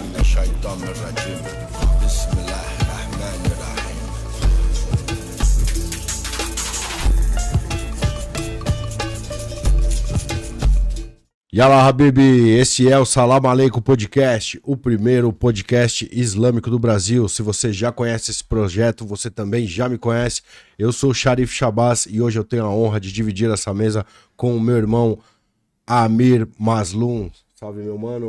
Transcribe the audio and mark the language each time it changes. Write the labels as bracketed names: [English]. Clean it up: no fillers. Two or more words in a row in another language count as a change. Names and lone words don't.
[Arabic] الشيطان الرجيم بسم الله الرحمن الرحيم. يلا حبيبي, [Portuguese] esse é o Salam Aleikum Podcast, o primeiro podcast islâmico do Brasil. Se você já conhece esse projeto, você também já me conhece. Eu sou o Sharif Shabazz e hoje eu tenho a honra de dividir essa mesa com o meu irmão Amir Mazloum. Salve, meu mano.